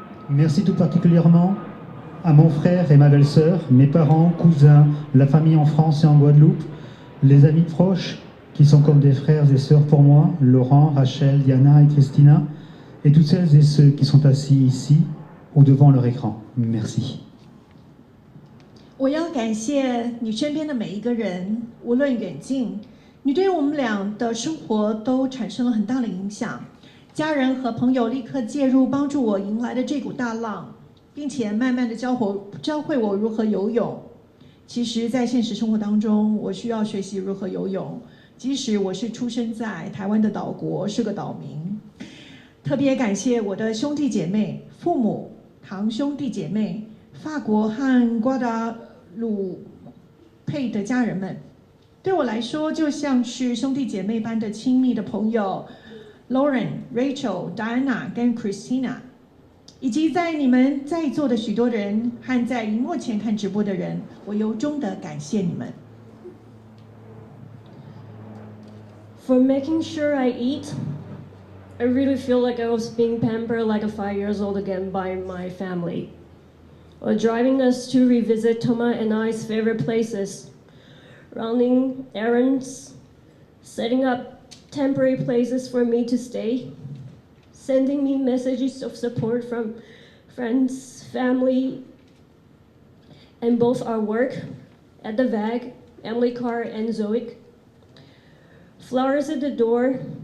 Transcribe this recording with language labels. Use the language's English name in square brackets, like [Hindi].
[French] Merci tout particulièrement à mon frère et ma belle-sœur, mes parents, cousins, la famille en France et en Guadeloupe, les amis proches qui sont comme des frères et sœurs pour moi, Laurent, Rachel, Diana et Christina, et toutes celles et ceux qui sont assis ici ou devant leur écran. Merci. [Chinese] 我要感谢你身边的每一个人，无论远近，你对我们俩的生活都产生了很大的影响。家人和朋友立刻介入，帮助我迎来了这股大浪，并且慢慢的教会我如何游泳。其实，在现实生活当中，我需要学习如何游泳，即使我是出生在台湾的岛国，是个岛民。特别感谢我的兄弟姐妹、父母、堂兄弟姐妹、法国和瓜达鲁佩的家人们，对我来说就像是兄弟姐妹般的亲密的朋友 Lauren、Rachel、Diana 跟 Christina， 以及在你们在座的许多人和在荧幕前看直播的人，我由衷的感谢你们。 [English] For making sure I eat, I really feel like I was being pampered like a 5 years old again by my family. Or driving us to revisit Toma and I's favorite places, running errands, setting up temporary places for me to stay, sending me messages of support from friends, family, and both our work at the VAG, Emily Carr and Zoic, flowers at the door,